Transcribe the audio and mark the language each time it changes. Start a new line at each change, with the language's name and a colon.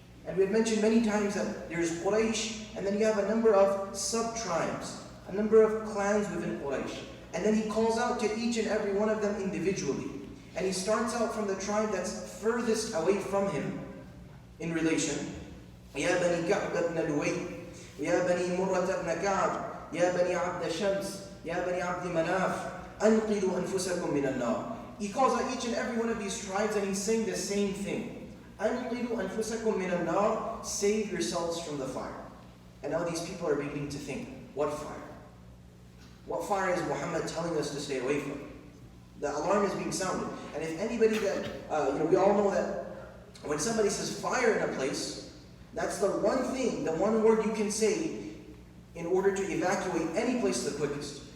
English: And we had mentioned many times that there's Quraysh, and then you have a number of sub-tribes, a number of clans within Quraysh. And then he calls out to each and every one of them individually. And he starts out from the tribe that's furthest away from him in relation.
Arabic: يَا بَنِي كَعْبَ بْنَ لُوَيْ يَا بَنِي مُرَّةَ بْنَ كَعْبَ يَا بَنِي عَبْدَ شَمْسِ يَا بَنِي عَبْدِ مَنَافِ أَنْقِذُوا أَنفُسَكُمْ مِنَ النَّارِ.
English: He calls out each and every one of these tribes and he's saying the same thing.
Arabic: أنقذوا أنفسكم من النار,
English: save yourselves from the fire. And now these people are beginning to think, what fire? What fire is Muhammad telling us to stay away from? The alarm is being sounded. And if anybody that, we all know that when somebody says fire in a place, that's the one thing, the one word you can say in order to evacuate any place the quickest.